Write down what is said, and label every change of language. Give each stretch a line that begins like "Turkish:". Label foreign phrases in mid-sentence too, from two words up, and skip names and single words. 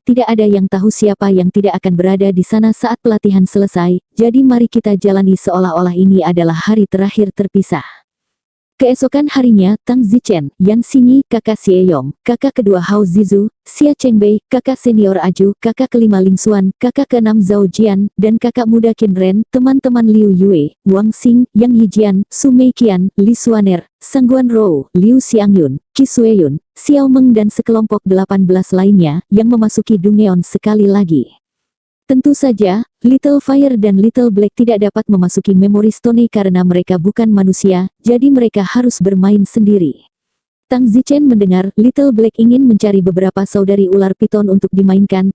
Indonesian: Tidak ada yang tahu siapa yang tidak akan berada di sana saat pelatihan selesai, jadi mari kita jalani seolah-olah ini adalah hari terakhir terpisah. Keesokan harinya, Tang Zichen, Yan Xingyi, kakak Xie Yong, kakak kedua Hao Zizu, Xia Chengbei, kakak senior Aju, kakak kelima Ling Xuan, kakak keenam Zhao Jian, dan kakak muda Qin Ren, teman-teman Liu Yue, Wang Xing, Yang Yijian, Su Meiqian, Li Xuaner, Sangguan Rou, Liu Xiangyun, Qi Sueyun, Xiao Meng dan sekelompok 18 lainnya, yang memasuki Dungeon sekali lagi. Tentu saja, Little Fire dan Little Black tidak dapat memasuki Memory Stone karena mereka bukan manusia, jadi mereka harus bermain sendiri. Tang Zichen mendengar Little Black ingin mencari beberapa saudari ular piton untuk dimainkan.